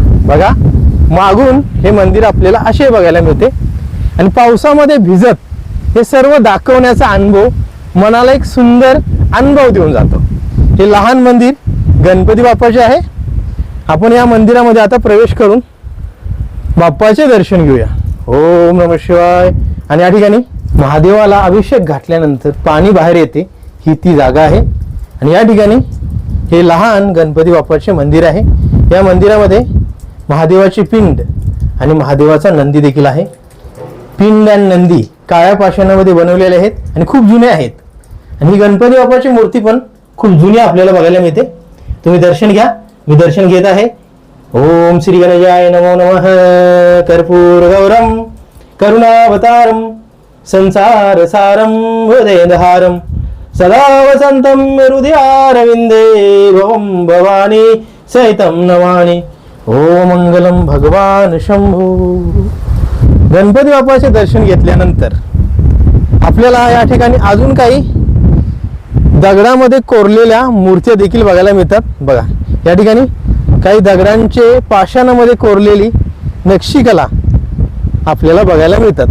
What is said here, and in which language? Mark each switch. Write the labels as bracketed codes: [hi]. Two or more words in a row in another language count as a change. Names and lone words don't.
[mr] बघा, मागून हे मंदिर आपल्याला असे बघायला मिळते आणि पावसामध्ये भिजत हे सर्व दाखवण्याचा अनुभव मनाला एक सुंदर अनुभव देऊन जातो. हे लहान मंदिर गणपती बाप्पाचे आहे. आपण या मंदिरामध्ये आता प्रवेश करून बाप्पाचे दर्शन घेऊया. [sa] ओम नमः शिवाय. [mr] आणि या ठिकाणी महादेवाला अभिषेक घातल्यानंतर पाणी बाहेर येते, ही ती जागा आहे. आणि या ठिकाणी हे लहान गणपती बाप्पाचे मंदिर आहे. या मंदिरामध्ये महादेवाची पिंड आणि महादेवाचा नंदी देखील आहे. पिंड आणि नंदी काळ्या पाषाणामध्ये बनवलेले आहेत आणि खूप जुने आहेत. आणि ही गणपती बाप्पाची मूर्ती पण खूप जुनी आपल्याला बघायला मिळते. तुम्ही दर्शन घ्या, मी दर्शन घेत आहे. [sa] ओम श्री गणेशाय नमो नमः. कर्पूर गौरम करुणावतारम संसार सारम हृदयधारम सदा वसंतम हृदयारविंदे भवम भवानी सहितम नमानि. ओम मंगलम भगवान शंभू. [mr] गणपती बाप्पाचे दर्शन घेतल्यानंतर आपल्याला या ठिकाणी अजून काही दगडामध्ये कोरलेल्या मूर्त्या देखील बघायला मिळतात. बघा, या ठिकाणी काही दगडांचे पाषाणामध्ये कोरलेली नक्षीकला आपल्याला बघायला मिळतात.